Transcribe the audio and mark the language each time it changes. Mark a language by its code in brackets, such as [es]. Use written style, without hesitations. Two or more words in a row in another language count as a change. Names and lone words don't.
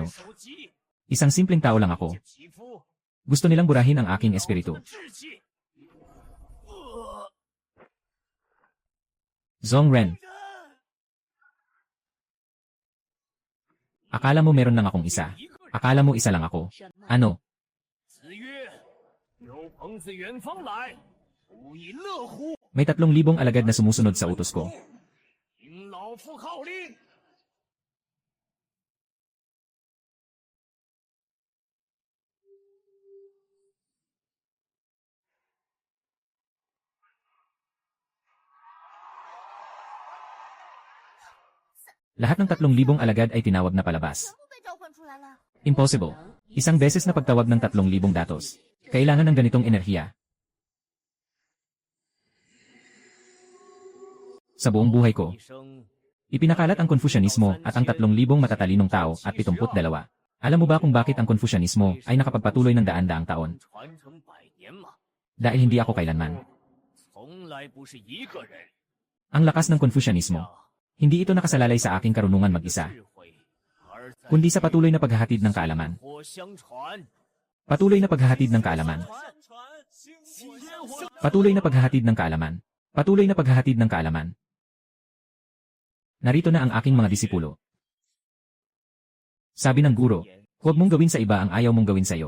[tl] Isang simpleng tao lang ako. Gusto nilang burahin ang aking espiritu. Zhong Ren. Akala mo meron lang akong isa. Akala mo isa lang ako. Ano? [zh] 子曰：“有朋自远方来，不亦乐乎？ [tl] May 3,000 alagad na sumusunod sa utos ko. [zh] 听老夫号令！” [tl] Lahat ng 3,000 alagad ay tinawag na palabas. [zh] 全部被召唤出来了。 [tl] Impossible. Isang beses na pagtawag ng 3,000 datos. Kailangan ng ganitong enerhiya. Sa buong buhay ko, [zh] 一生 [tl] ipinakalat ang Konfusyanismo at ang 3,000 matatalinong tao at 72. Alam mo ba kung bakit ang Konfusyanismo ay nakapagpatuloy ng daan-daang taon? [zh] 传承百年嘛， [tl] Dahil hindi ako kailanman. [zh] 从来不是一个人。 [tl] Ang lakas ng Konfusyanismo. Hindi ito nakasalalay sa aking karunungan mag-isa, [zh] 智慧，而在 [tl] kundi sa patuloy na paghahatid ng kaalaman. [zh] 火相传， [tl] Patuloy na paghahatid ng kaalaman. Patuloy na paghahatid ng kaalaman. Patuloy na paghahatid ng kaalaman. Narito na ang aking mga disipulo. Sabi ng guro, huwag mong gawin sa iba ang ayaw mong gawin sa iyo.